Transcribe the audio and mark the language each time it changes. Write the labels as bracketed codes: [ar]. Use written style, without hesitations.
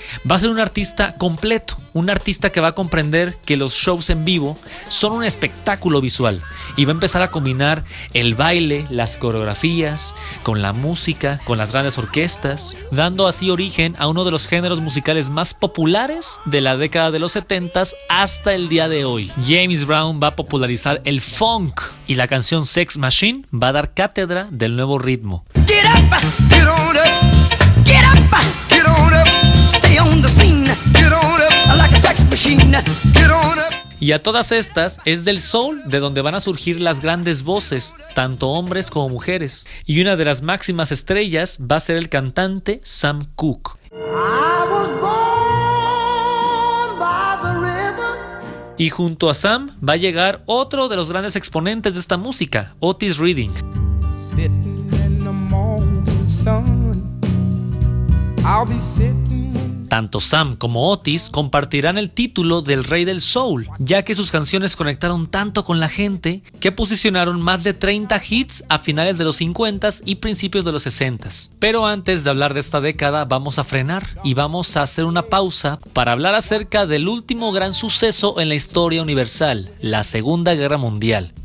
[es] Va a ser un artista completo, un artista que va a comprender que los shows en vivo son un espectáculo visual y va a empezar a combinar el baile, las coreografías, con la música, con las grandes orquestas, dando así origen a uno de los géneros musicales más populares de la década de los 70s hasta el día de hoy. James Brown va a popularizar el funk y la canción Sex Machine va a dar cátedra del nuevo ritmo. [en] Get up, get on up, get up, get on up. Stay on the scene, get on up like a sex machine, get on up. [es] Y a todas estas es del soul de donde van a surgir las grandes voces, tanto hombres como mujeres. Y una de las máximas estrellas va a ser el cantante Sam Cooke. [en] I was born by the river. [es] Y junto a Sam va a llegar otro de los grandes exponentes de esta música, Otis Redding. [en] Sitting in the morning sun, I'll be sitting. [es] Tanto Sam como Otis compartirán el título del rey del soul, ya que sus canciones conectaron tanto con la gente que posicionaron más de 30 hits a finales de los 50s y principios de los 60s. Pero antes de hablar de esta década vamos a frenar y vamos a hacer una pausa para hablar acerca del último gran suceso en la historia universal, la Segunda Guerra Mundial.